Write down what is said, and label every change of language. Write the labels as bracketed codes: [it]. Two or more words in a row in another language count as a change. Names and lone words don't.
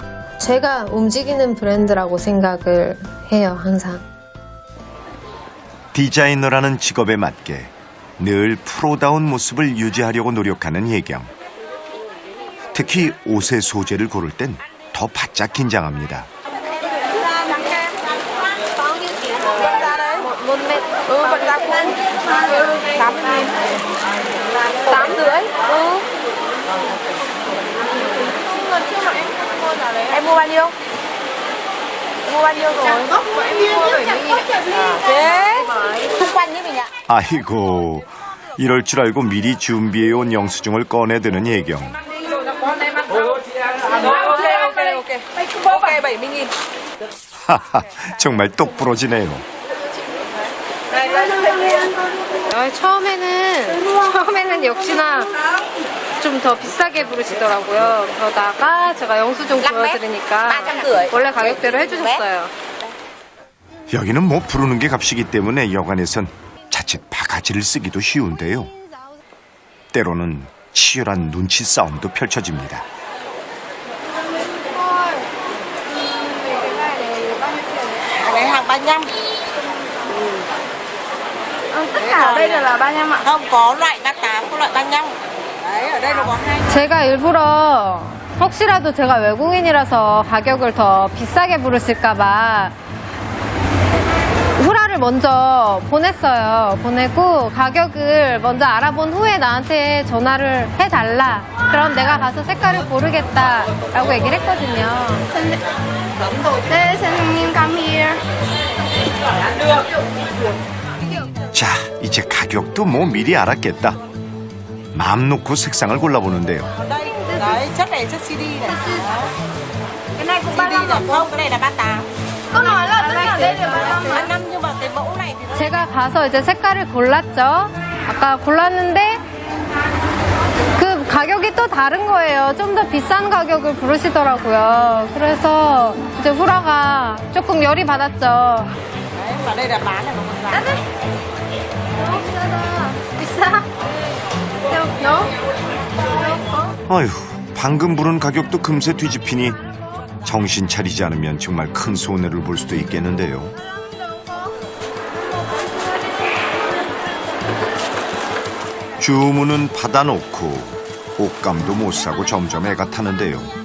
[ko] 제가 움직이는 브랜드라고 생각을 해요, 항상. 디자이너라는 직업에 맞게 늘 프로다운 모습을 유지하려고 노력하는 혜경. 특히 옷의 소재를 고를 땐 더 바짝 긴장합니다. [vi] Em mua bao nhiêu? Mua bao nhiêu rồi? Thế xung quanh với mình ạ. [ko] 아이고, 이럴 줄 알고 미리 준비해온 영수증을 꺼내드는 혜경. [vi] Ok, 70.000. [ko] 하하, 정말 똑부러지네요. 처음에는 역시나 좀 더 비싸게 부르시더라고요. 그러다가 제가 영수증 보여드리니까 원래 가격대로 해주셨어요. 여기는 뭐 부르는 게 값이기 때문에 여관에선 자칫 바가지를 쓰기도 쉬운데요. 때로는 치열한 눈치 싸움도 펼쳐집니다. [vi] Cái hàng 35. Tất cả ở đây là 35 ạ? Không, có loại 38, có loại 35. Đấy, ở đây nó có hai. [ko] 제가 일부러 혹시라도 제가 외국인이라서 가격을 더 비싸게 부르실까봐 후라를 먼저 보냈어요. 보내고 가격을 먼저 알아본 후에 나한테 전화를 해달라. 그럼 내가 가서 색깔을 고르겠다라고 얘기를 했거든요. 네, 선생님, [en] come here. [ko] 자, 이제 가격도 뭐 미리 알았겠다. 마음 놓고 색상을 골라보는데요. [vi] Đây, đấy, chất này chất CD này. Cái này cũng 35 là không, cái này là 38. Có nói là tất cả đây là 35 nhưng mà cái mẫu này thì nó [ko] 제가 가서 이제 색깔을 골랐죠. 아까 골랐는데 그 가격이 또 다른 거예요. 좀 더 비싼 가격을 부르시더라고요. 그래서 이제 후라가 조금 열이 받았죠. [vi] đấy, mà đây là bán là nó còn giá. [ko] 비싸? 너? 아휴, 방금 부른 가격도 금세 뒤집히니 정신 차리지 않으면 정말 큰 손해를 볼 수도 있겠는데요. 주문은 받아놓고 옷감도 못 사고 점점 애가 타는데요.